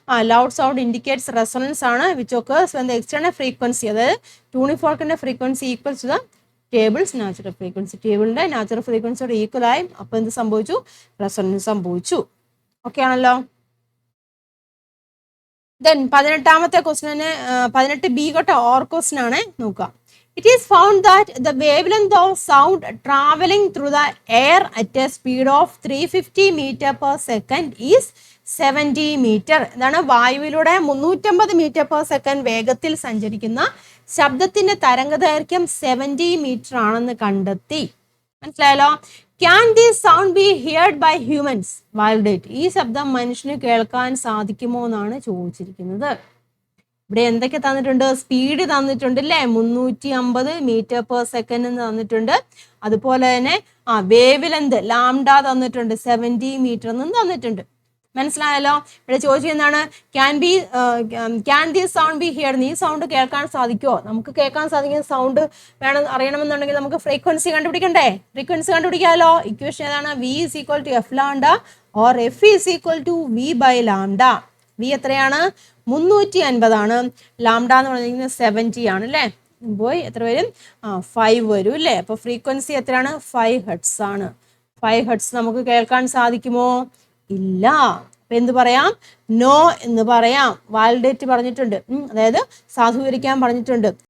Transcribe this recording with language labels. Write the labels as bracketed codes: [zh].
[en] loud sound indicates resonance [ml] ആണ് [en] which occurs when the external frequency, [ml] അതായത് tuning ഫോർക്കിന്റെ frequency [en] Equals to the table's natural frequency. [ml] ടേബിളിന്റെ natural ഫ്രീക്വൻസിയോട് equal ആയി. അപ്പൊ എന്ത് സംഭവിച്ചു? റെസൊണൻസ് സംഭവിച്ചു. ഓക്കെ ആണല്ലോ. ദെൻ 18ാമത്തെ ക്വസ്റ്റ്യന് 18B കേട്ടോ, ഓർ ക്വസ്റ്റ്യൻ ആണ്. നോക്കാം. [en] It is found that the wavelength of sound traveling through the air at a speed of 350 meter per second is 70 meter. [ml] ഇതാണ് വായുവിലൂടെ 350 മീറ്റർ പെർ സെക്കൻഡ് വേഗത്തിൽ സഞ്ചരിക്കുന്ന ശബ്ദത്തിന്റെ തരംഗദൈർഘ്യം 70 മീറ്റർ ആണെന്ന് കണ്ടെത്തി. മനസ്സിലായല്ലോ? [en] Can this sound be heard by humans? Validate. [ml] ഈ ശബ്ദം മനുഷ്യന് കേൾക്കാൻ സാധിക്കുമോ എന്നാണ് ചോദിച്ചിരിക്കുന്നത്. ഇവിടെ എന്തൊക്കെ തന്നിട്ടുണ്ട്? സ്പീഡ് തന്നിട്ടുണ്ട് അല്ലേ? 350 മീറ്റർ പെർ സെക്കൻഡ് എന്ന് തന്നിട്ടുണ്ട്. അതുപോലെ തന്നെ വേവ് ലെന്ത് ലാംഡ തന്നിട്ടുണ്ട്, 70 മീറ്റർ എന്നും തന്നിട്ടുണ്ട്. മനസ്സിലായല്ലോ? ഇവിടെ ചോദിച്ചെന്താണ്? [en] Can the sound be heard? [ml] ഈ സൗണ്ട് കേൾക്കാൻ സാധിക്കുമോ? നമുക്ക് കേൾക്കാൻ സാധിക്കുന്ന സൗണ്ട് വേണം അറിയണമെന്നുണ്ടെങ്കിൽ നമുക്ക് ഫ്രീക്വൻസി കണ്ടുപിടിക്കണ്ടേ? ഫ്രീക്വൻസി കണ്ടുപിടിക്കാമല്ലോ. ഇക്വേഷൻ ഏതാണ്? [en] V is equal to F lambda or F is equal to V by lambda. [ml] V എത്രയാണ്? 350 ആണ്. ലാംഡ എന്ന് പറഞ്ഞിരിക്കുന്നത് 70 ആണ് അല്ലേ? പോയി എത്ര വരും? 5 വരും അല്ലേ? അപ്പൊ ഫ്രീക്വൻസി എത്രയാണ്? 5 ഹെർട്സ് ആണ്. 5 ഹെർട്സ് നമുക്ക് കേൾക്കാൻ സാധിക്കുമോ? ഇല്ല. അപ്പൊ എന്ത് പറയാം? നോ എന്ന് പറയാം. വാലിഡേറ്റ് പറഞ്ഞിട്ടുണ്ട്, അതായത് സാധൂകരിക്കാൻ പറഞ്ഞിട്ടുണ്ട്.